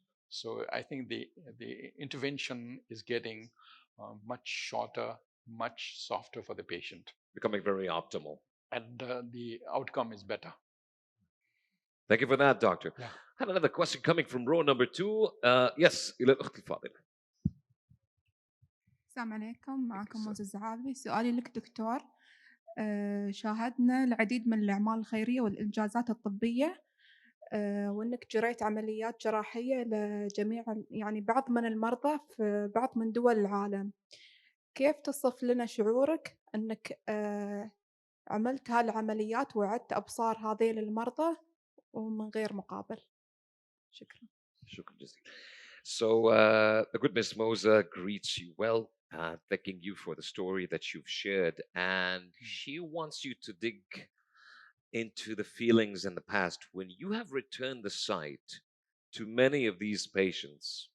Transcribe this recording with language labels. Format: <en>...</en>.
<en>So I think the intervention is getting much shorter, much softer for the patient. Becoming very optimal. And the outcome is better. Thank you for that, Doctor. Yeah. I have another question coming from row number 2.</en> <ar>Yes, إلى الأخت الفاضلة. السلام عليكم، معكم معزز عابي. سؤالي لك دكتور، شاهدنا العديد من الأعمال الخيرية والإنجازات الطبية، وأنك جريت عمليات جراحية لجميع بعض من المرضى في بعض من دول العالم. كيف تصف لنا شعورك أنك عملت هالعمليات وعدت أبصار هذيل المرضى ومن غير مقابل؟ شكرا. شكرا جزيلا.</ar> <en>So the good Miss Moza greets you well, thanking you for the story that you've shared, and she wants you to dig into the feelings in the past when you have returned the sight to many of these patients.</en>